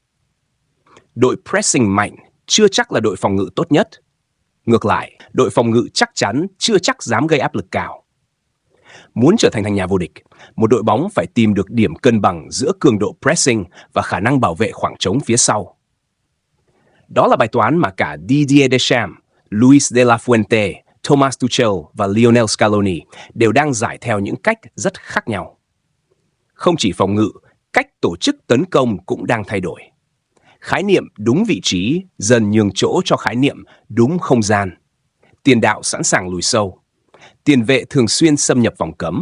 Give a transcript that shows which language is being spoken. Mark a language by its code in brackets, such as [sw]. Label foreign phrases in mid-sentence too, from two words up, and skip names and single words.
[vi] Đội pressing mạnh chưa chắc là đội phòng ngự tốt nhất. Ngược lại, đội phòng ngự chắc chắn chưa chắc dám gây áp lực cao. Muốn trở thành nhà vô địch, một đội bóng phải tìm được điểm cân bằng giữa cường độ pressing và khả năng bảo vệ khoảng trống phía sau. Đó là bài toán mà cả Didier Deschamps, Luis de la Fuente, Thomas Tuchel và Lionel Scaloni đều đang giải theo những cách rất khác nhau. Không chỉ phòng ngự, cách tổ chức tấn công cũng đang thay đổi. Khái niệm đúng vị trí dần nhường chỗ cho khái niệm đúng không gian. Tiền đạo sẵn sàng lùi sâu. Tiền vệ thường xuyên xâm nhập vòng cấm.